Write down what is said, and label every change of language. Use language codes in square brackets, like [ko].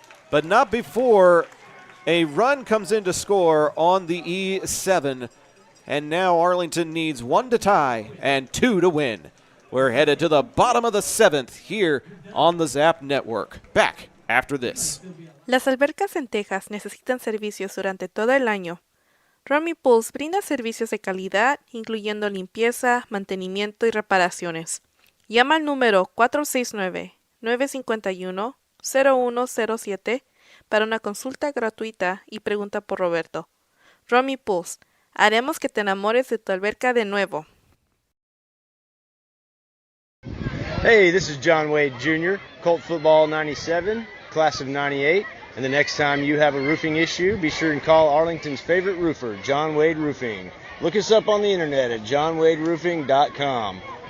[en] But not before a run comes in to score on the E7. And now Arlington needs 1 to tie and 2 to win. We're headed to the bottom of the 7th here on the Zap Network. Back after this. [es] Las albercas en Texas necesitan servicios durante todo el año. Romy Pools brinda servicios de calidad, incluyendo limpieza, mantenimiento y reparaciones. Llama al número 469-951-0107 para una consulta gratuita y pregunta por Roberto. Romy Pools, haremos que te enamores de tu alberca de nuevo. [en] Hey, this is John Wade Jr., Colt Football 97, class of 98. And the next time you have a roofing issue, be sure and call Arlington's favorite roofer, John Wade Roofing. Look us up on the internet at johnwaderoofing.com.